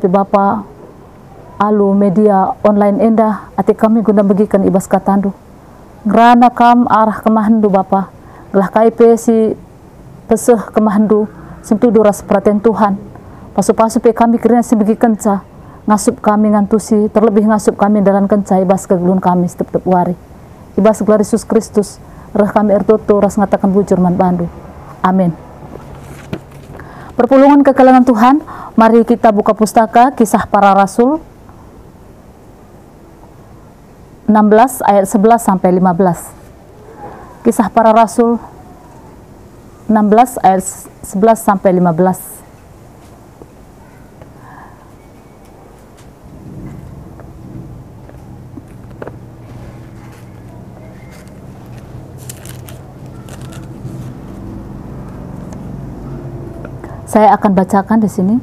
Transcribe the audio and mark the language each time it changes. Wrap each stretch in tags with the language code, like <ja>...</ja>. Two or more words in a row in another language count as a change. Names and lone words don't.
<btx>Bapa alu media online endah, ati kami guna bagikan ibas katandu, ngerana kam arah kemahandu Bapa, gelah kaipe si peseh kemahandu, sentuh duras perhatian Tuhan, pasu-pasu pe kami kiranya si bagi kenca, ngasup kami ngantusi, terlebih ngasup kami dalam kenca ibas kegelun kami setiap wari, ibas gelar Yesus Kristus, reh kami ertoto ras ngatakan bujur man bandu, amin.</btx> <id>Perpulungan kekelangan Tuhan, mari kita buka pustaka Kisah Para Rasul 16 ayat 11 sampai 15. Kisah Para Rasul 16 ayat 11 sampai 15. Saya akan bacakan di sini.</id>